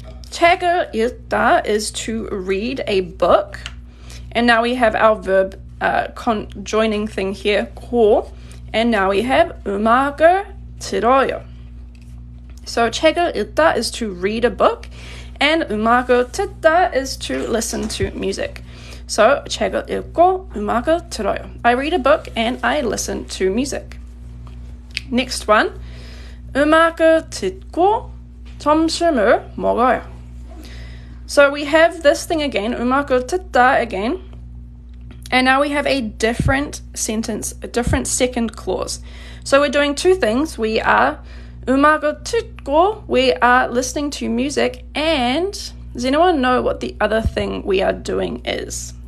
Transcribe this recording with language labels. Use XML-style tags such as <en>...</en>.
<ko>책을 읽다</ko> <en>is to read a book, and now we have our verb conjoining thing here, 고, and now we have</en> <ko>음악을 들어요.</ko> <en>So</en> <ko>책을 읽다</ko> <en>is to read a book, and</en> <ko>음악을 듣다</ko> <en>is to listen to music. So</en> <ko>책을 읽고 음악을 들어요.</ko> <en>I read a book and I listen to music. Next one.</en> <ko>음악을 듣고 점심을 먹어요.</ko> <en>So we have this thing again,</en> <ko>음악을 듣다</ko> <en>again. And now we have a different sentence, a different second clause. So we're doing two things. We are</en> <ko>음악을 듣고,</ko> <en>we are listening to music, and does anyone know what the other thing we are doing is?</en>